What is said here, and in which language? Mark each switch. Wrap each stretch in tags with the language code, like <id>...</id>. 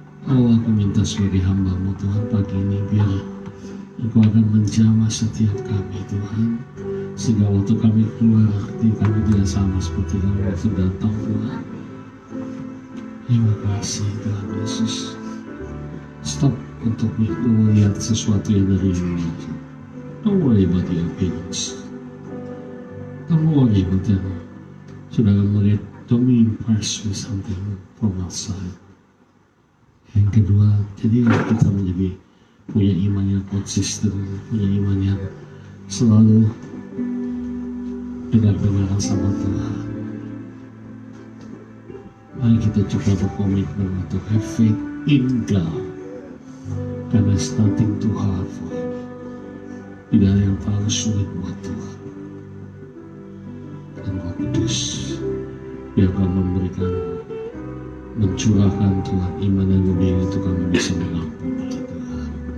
<id>Oh, aku minta sebagai hamba-Mu Tuhan pagi ini biar Engkau akan menjamah setiap kami Tuhan. Sehingga waktu kami keluar hati kami tidak sama seperti kami waktu datang Tuhan. Terima kasih Tuhan Yesus. Stop untuk melihat sesuatu yang dari luar.</id> <en>Don't worry about the appearance. Don't worry about them. Saudara melihat, don't be impressed with something from outside.</en> <id>Yang kedua, jadi kita menjadi punya iman yang konsisten, punya iman yang selalu dengar-dengaran sama Tuhan. Mari kita coba berkomitmen untuk</id> <en>have faith in God. Karena it's nothing too hard for Him.</en> <id>Tidak ada yang terlalu sulit buat Tuhan. Dan Roh Kudus yang akan memberikan, mencurahkan Tuhan iman yang lebih itu kami bisa mengampuni Tuhan.</id>